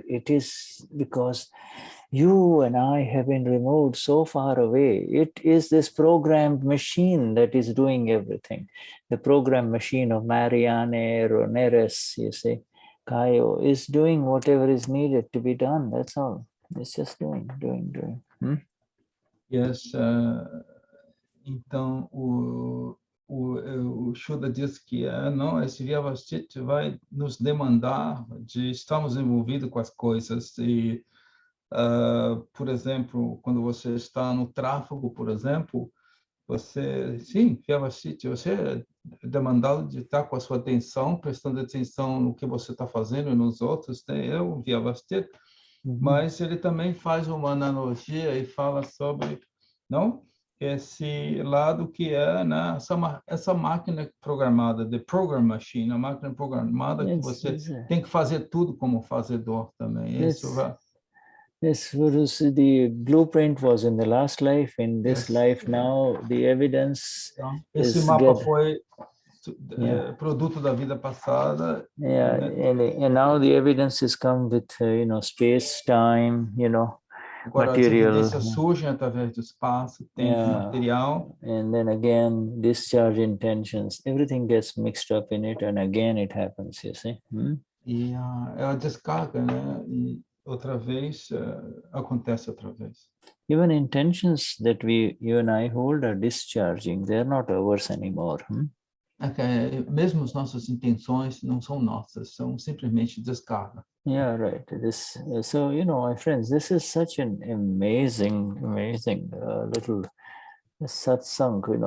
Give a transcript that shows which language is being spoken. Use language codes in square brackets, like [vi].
[en] It is because you and I have been removed so far away. It is this programmed machine that is doing everything. The programmed machine of Marianne or Neres, you see, Kayo, is doing whatever is needed to be done. That's all. It's just doing. Yes. [pt] Então, o Shuddha diz que não, esse Vyavasthit vai nos demandar de estarmos envolvidos com as coisas. E, por exemplo, quando você está no tráfego, por exemplo, sim, Vyavasthit, você é demandado de estar com a sua atenção, prestando atenção no que você está fazendo e nos outros, né? Eu, Vyavasthit, mas ele também faz uma analogia e fala sobre, não? Esse lado que é, né, essa máquina programada, [en] the program machine, [pt] a máquina programada que você tem que fazer tudo como fazedor também. Isso vai... [en] Yes, the blueprint was in the last life. In this life now, the evidence [pt] esse [en] is [pt] mapa foi produto da vida passada. [en] Yeah, and now the evidence has come with space, time, [pt] Agora [en] material. [pt] As evidências surgem através do espaço, tempo, material. [en] And then again, discharge intentions. Everything gets mixed up in it, and again it happens. You see. [pt] E ela descarga, né? E outra vez acontece outra vez. [en] Even intentions that you and I hold are discharging. They are not ours anymore. [pt] Mesmo as nossas intenções não são nossas, são simplesmente descarga. [en] Yeah, right. So my friends, this is such an amazing little satsang.